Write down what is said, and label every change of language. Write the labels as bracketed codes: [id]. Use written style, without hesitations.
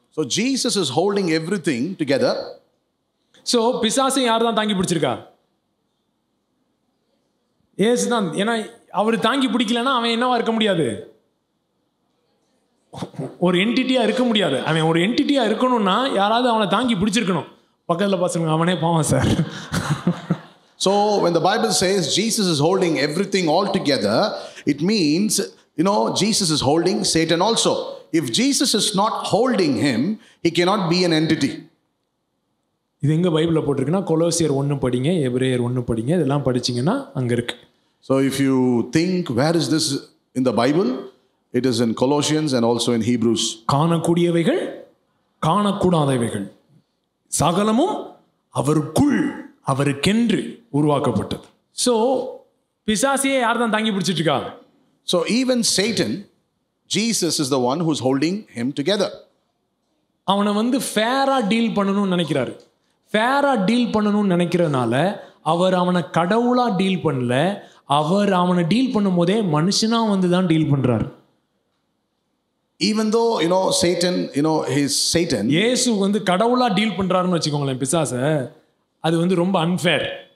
[en] So Jesus is holding everything together. [ta] So பிசாசை யார் தான் தாங்கி பிடிச்சிருக்கா? இயேசு தான். ஏன்னா அவர் தாங்கி பிடிக்கலன்னா அவன் என்னவா இருக்க முடியாது? ஒரு என்டிட்டியா இருக்க முடியாது. அவன் ஒரு என்டிட்டியா இருக்கணும்னா யாராவது அவனை தாங்கி பிடிச்சிருக்கணும். பக்கத்தில் பசங்க அவனே பாவம் sir. [en] So when the Bible says Jesus is holding everything all together, it means Jesus is holding Satan also. If Jesus is not holding him, he cannot be an entity. [ta] இது எங்க பைபிள்ல போட்டிருக்குன்னா கொலோசியர் 1 படிங்க, எபிரேயர் 1 படிங்க, இதெல்லாம் படிச்சீங்கன்னா அங்க இருக்கு. [en] So if you think where is this in the Bible, it is in Colossians and also in Hebrews. [ta] காணக்கூடியவைகள், காணக்கூடாதவைகள் சகலமும் அவருக்குள், அவருக்கென்று உருவாக்கப்பட்டது. So பிசாசியை யார் தான் தாங்கி பிடிச்சிட்டு இருக்கா? [en] So even Satan, Jesus is the one who's holding him together. [ta] அவனை வந்து ஃபேரா டீல் பண்ணணும்னு நினைக்கிறாரு. ஃபேரா டீல் பண்ணணும்னு நினைக்கிறதுனால அவர் அவனை கடவுளா டீல் பண்ணல, அவர் அவனை டீல் பண்ணும் போதே மனுஷனா வந்து தான் டீல் பண்றாரு. [en] Even though Satan, he's Satan. [ta] இயேசு வந்து கடவுளா டீல் பண்றாருன்னு வச்சுக்கோங்களேன் பிசாசை, அது வந்து ரொம்ப அன்ஃபேர்.